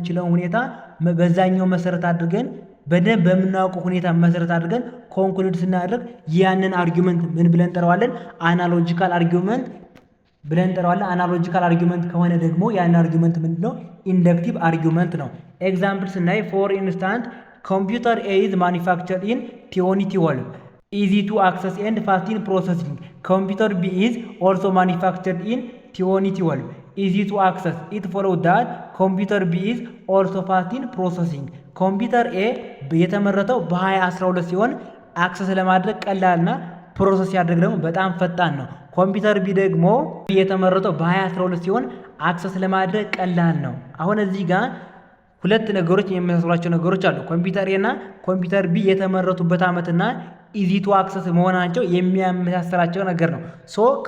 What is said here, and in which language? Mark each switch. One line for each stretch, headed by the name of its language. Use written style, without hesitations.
Amharic: ሁኔታ በዛኛው መሰረት አድርገን በደንብ በምናውቀው ሁኔታ መሰረት አድርገን ኮንክሉድ ስናደርግ ያንን አርጊመንት ምን ብለን እንጠራዋለን? አናሎጂካል አርጊመንት ብለን እንጠራዋለን። አናሎጂካል አርጊመንት ከሆነ ደግሞ ያን አርጊመንት ምንድነው? ኢንደክቲቭ አርጊመንት ነው።
English: ኤግዛምፕል ስናይ ፎር ኢንስታንት ኮምፒውተር ኤ ኢዝ ማኒፋክቸርድ ኢን 2012 easy to access and fast in processing. Computer B is also manufactured in 2012 easy to access. It follows that computer B is also fast in processing.
Amharic: ኮምፒውተር ኤ የተመረተው በ2012 ሲሆን አክሰስ ለማድረግ ቀላልና ፕሮሰስ ያደርግ ደግሞ በጣም ፈጣን ነው። ኮምፒውተር ቢ ደግሞ የተመረተው በ2012 ሲሆን አክሰስ ለማድረግ ቀላል ነው። አሁን እዚህ ጋር ሁለት ነገሮች የሚመሳሰሏቸው ነገሮች አሉ። ኮምፒውተር ኤ እና ኮምፒውተር ቢ የተመረቱበት ዓመትና ኢዚ ቱ አክሰስ መሆናቸው የሚያመሳስላቸው ነገር ነው። ሶ